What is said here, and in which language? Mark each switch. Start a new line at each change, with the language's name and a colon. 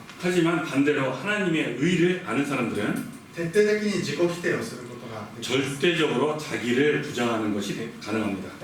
Korean: 하지만 반대로 하나님의 의를 아는 사람들은
Japanese: 徹底的に自己否定をすることができます。
Korean: 절대적으로 자기를 부정하는 것이 가능합니다.